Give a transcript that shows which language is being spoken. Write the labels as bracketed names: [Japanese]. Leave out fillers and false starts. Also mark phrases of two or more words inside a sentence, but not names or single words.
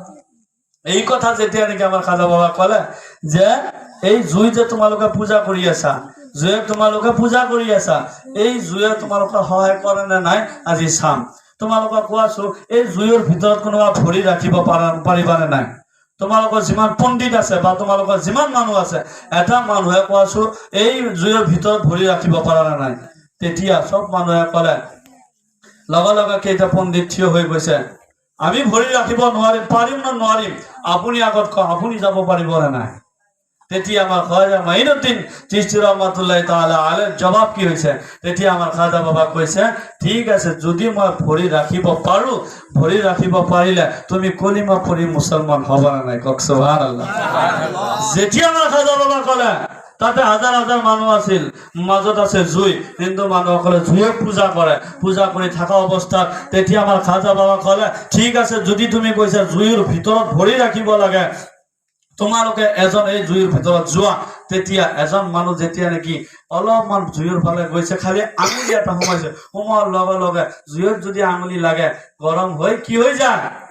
[Assamese] এই কথা যেতিয়া নেকি আমাৰ খাজা বাবা কলে যে এই জুই যে তোমালোকে পূজা কৰি আছা জুয়ে তোমালোকে পূজা কৰি আছা এই জুয়ে তোমালোকে সহায় কৰে নে নাই আজি চাম তোমালোকে কোৱাছো এই জুইৰ ভিতৰত কোনোবা ভৰি ৰাখিব পাৰিবানে নাই তোমালোকৰ যিমান পণ্ডিত আছে বা তোমালোকৰ যিমান মানুহ আছে এটা মানুহে কোৱাছো এই জুইৰ ভিতৰত ভৰি ৰাখিব পাৰানে নাই তেতিয়া সব মানুহে কলে লগা লগা কেইটা পণ্ডিত থিয় হৈ গৈছে আমি ভৰি ৰাখিব নোৱাৰিম পাৰিম না নোৱাৰিম আপুনি আগত ক আপুনি যাব পাৰিবনে নাই তেতিয়া আমাৰ খাজা মঈনুদ্দিন চিশতি [Arabic] رحمة الله تعالى عليه [Assamese] জবাব কি হইছে তেতিয়া আমাৰ খাজা বাবা কৈছে ঠিক আছে যদি মই ভৰি ৰাখিব পাৰো ভৰি ৰাখিব পাৰিলে তুমি কলিমা পঢ়ি মুসলমান হবা না নাই কক সুবহানাল্লাহ যেতিয়া আমাৰ খাজা বাবা কলে তাতে হাজাৰ হাজাৰ মানুহ আছিল মাজত আছে জুই হিন্দু মানুহসকলে জুইক পূজা কৰি থকা অৱস্থাত তেতিয়া আমাৰ খাজা বাবা কলে ঠিক আছে যদি তুমি কৈছা জুইৰ ভিতৰত ভৰি ৰাখিব লাগে তোমালোকে এজন এই জুইৰ ভিতৰত যোৱা তেতিয়া এজন মানুহ যেতিয়া নেকি অলপমান জুইৰ ফালে গৈছে খালি আঙুলি এটা সোমাইছে সোমোৱাৰ লগে লগে জুইত যদি আঙুলি লাগে গৰম হৈ কি হৈ যায়